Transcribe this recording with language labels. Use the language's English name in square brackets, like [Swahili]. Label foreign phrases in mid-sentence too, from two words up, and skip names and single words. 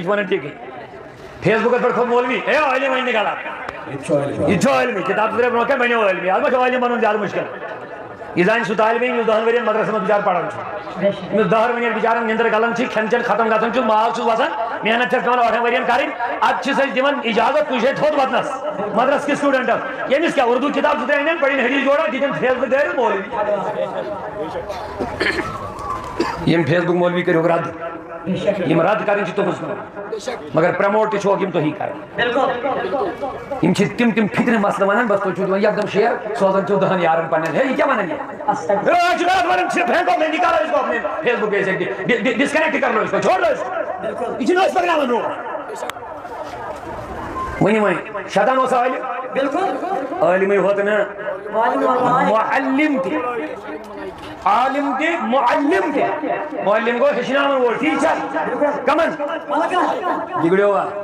[Kashmiri] چھُ وَنان ٹھیٖکٕے فیس بُکس پٮ۪ٹھ کھوٚت مولوی ہے عٲلِم وَنہِ نہٕ غلط یہِ تہِ چھُ عٲلمٕے کِتاب زٕ ترٛےٚ برونٛہہ کَنہِ بَنیو عٲلمی اَلبتہ چھُ عٲلِم بَنُن زیادٕ مُشکِل یہ زانہِ سُہ طالبہِ علم یُس 10 ؤرین مدرسس منٛز بِچارٕ پران چھُ أمِس 10 ؤرین بِچارن نِندٕر گلان چھِ کھٮ۪ن چٮ۪ن ختم گژھان چھُ مال چھُس وسان محنت چھَس پٮ۪وان 8 ؤرین کَرٕنۍ اَدٕ چھِس أسۍ دِوان اِجازت کُنہِ جایہِ تھوٚد وَتنس مدرس کِس سٹوٗڈنٹس ییٚمِس کیٛاہ اردوٗ کِتاب 2-3 اَنن پٔرِن حدیٖث جوڑا دِتِن فیس بُک دٲرِتھ مولوی یِم فیس بُک مولوی کٔرِو رد یِم رد کرٕنۍ چھِ تُہٕنٛز کٲم مگر پرموٹ تہِ چھُوکھ یِم تُہی کرٕنۍ یِم چھِ تِم فِکرِ مسلہٕ وَنان بس تُہۍ چھِو دِوان یکدم شیر سوزان چھِو 10 یارن پننٮ۪ن ہے یہِ کیٛاہ وَنان [Urdu] فیس بُک ڈسکنیکٹ کر لو اس کو چھوڑ لو اس کو [Kashmiri] یہِ چھِنہٕ أسۍ پکناوان برونٛٹھ ؤنِو وۄنۍ شیطان اوسا عٲلِم عٲلمٕے ہوت نہٕ معلِم تہِ عالم تہِ معلم تہِ معلم گوٚو ہیٚچھناوان وول ٹھیٖک چھا کمن بِگڑیوا